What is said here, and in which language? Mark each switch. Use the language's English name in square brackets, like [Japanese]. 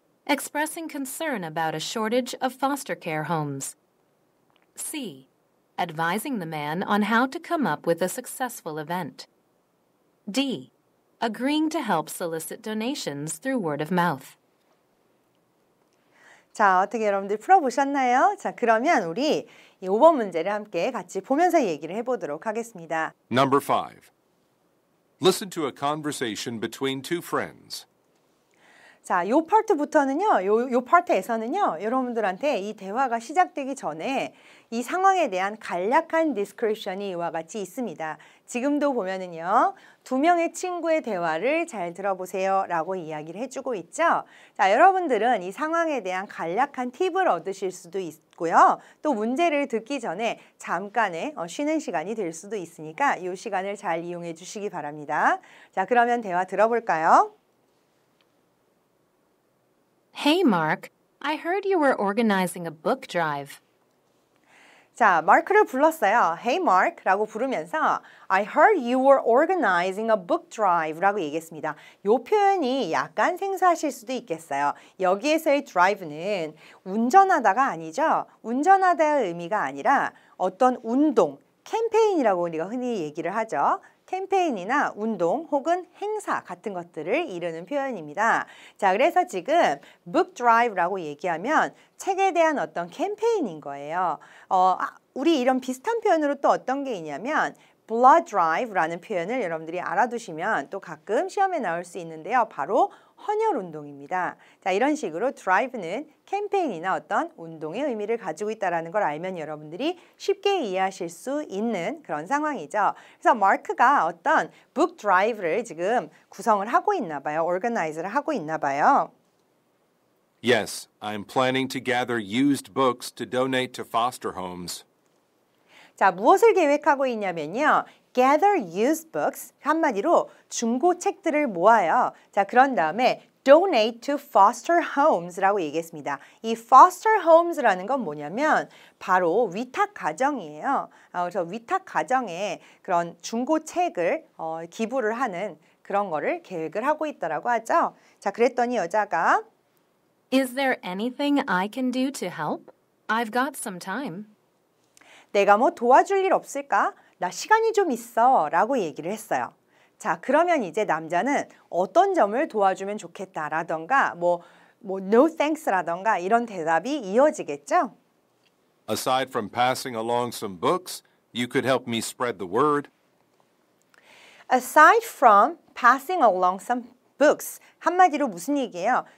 [English] Expressing concern about a shortage of foster care homes. C. Advising the man on how to come up with a successful event. D. Agreeing to help solicit donations through word of mouth. [Korean] 자, 어떻게 여러분들 풀어보셨나요? 자, 그러면 우리 이 5번 문제를 함께 같이 보면서 얘기를 해보도록 하겠습니다. [English] Number 5. Listen to a conversation between two friends. [Korean] 자, 요 파트부터는요, 요 파트에서는요, 여러분들한테 이 대화가 시작되기 전에 이 상황에 대한 간략한 디스크립션이 이와 같이 있습니다. 지금도 보면은요, 두 명의 친구의 대화를 잘 들어보세요 라고 이야기를 해주고 있죠. 자, 여러분들은 이 상황에 대한 간략한 팁을 얻으실 수도 있고요. 또 문제를 듣기 전에 잠깐의 쉬는 시간이 될 수도 있으니까 이 시간을 잘 이용해 주시기 바랍니다. 자, 그러면 대화 들어볼까요? [English] Hey, Mark, I heard you were organizing a book drive. [Korean] 자, 마크를 불렀어요. [English] Hey, Mark [Korean] 라고 부르면서 [English] I heard you were organizing a book drive [Korean] 라고 얘기했습니다. 이 표현이 약간 생소하실 수도 있겠어요. 여기에서의 drive는 운전하다가 아니죠. 운전하다의 의미가 아니라 어떤 운동, 캠페인이라고 우리가 흔히 얘기를 하죠. 캠페인이나 운동 혹은 행사 같은 것들을 이르는 표현입니다. 자, 그래서 지금 book drive라고 얘기하면 책에 대한 어떤 캠페인인 거예요. 우리 이런 비슷한 표현으로 또 어떤 게 있냐면 blood drive라는 표현을 여러분들이 알아두시면 또 가끔 시험에 나올 수 있는데요. 바로 헌혈 운동입니다. 자, 이런 식으로 drive는 캠페인이나 어떤 운동의 의미를 가지고 있다는 걸 알면 여러분들이 쉽게 이해하실 수 있는 그런 상황이죠. 그래서 마크가 어떤 book drive를 지금 구성을 하고 있나 봐요. organize를 하고 있나 봐요. [English] Yes, I'm planning to gather used books to donate to foster homes. [Korean] 자, 무엇을 계획하고 있냐면요. [English] gather used books, [Korean] 한마디로 중고 책들을 모아요. 자, 그런 다음에 [English] donate to foster homes [Korean] 라고 얘기했습니다. 이 foster homes라는 건 뭐냐면 바로 위탁 가정이에요. 그래서 위탁 가정에 그런 중고 책을 기부를 하는 그런 거를 계획을 하고 있다라고 하죠. 자, 그랬더니 여자가 [English] Is there anything I can do to help? I've got some time. [Korean] 내가 뭐 도와줄 일 없을까? 나 시간이 좀 있어 라고 얘기를 했어요. 자, 그러면 이제 남자는 어떤 점을 도와주면 좋겠다라던가 [English] no thanks [Korean] 라던가 이런 대답이 이어지겠죠? [English] Aside from passing along some books, you could help me spread the word. Aside from passing along some books, [Korean] 한마디로 무슨 얘기예요?